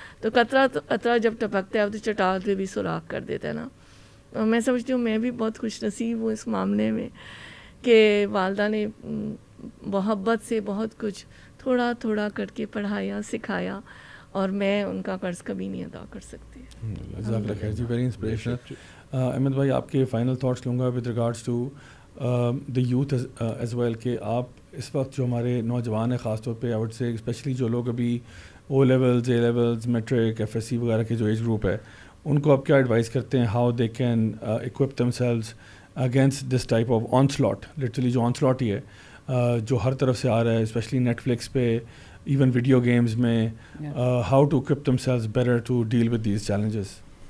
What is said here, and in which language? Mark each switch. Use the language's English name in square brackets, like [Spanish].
[Urdu] تو قطرہ جب ٹپکتا ہے تو چٹان پہ بھی سوراخ کر دیتا ہے نا. اور میں سمجھتی ہوں میں بھی بہت خوش نصیب ہوں اس معاملے میں کہ والدہ نے محبت سے بہت کچھ تھوڑا تھوڑا کر کے پڑھایا, سکھایا, اور میں ان کا قرض کبھی نہیں ادا کر سکتی. جزاک اللہ خیر جی, [English] Very inspirational. [Urdu] احمد بھائی آپ کے فائنل تھاٹس لوں گا [English] with regards to the youth as well, [Urdu] کہ آپ اس وقت جو ہمارے نوجوان ہیں خاص طور پہ, [English] I would say especially [Urdu] جو لوگ ابھی O levels, A levels, matric, F S C وغیرہ کے جو ایج گروپ ہے, ان کو آپ کیا ایڈوائز کرتے ہیں [English] how they can equip themselves against this type of onslaught, [Urdu] literally جو آن سلاٹ ہی ہے جو ہر طرف سے آ رہا ہے, اسپیشلی نیٹ فلکس پہ, ایون ویڈیو گیمز میں, [English] How to equip themselves better to deal with these challenges?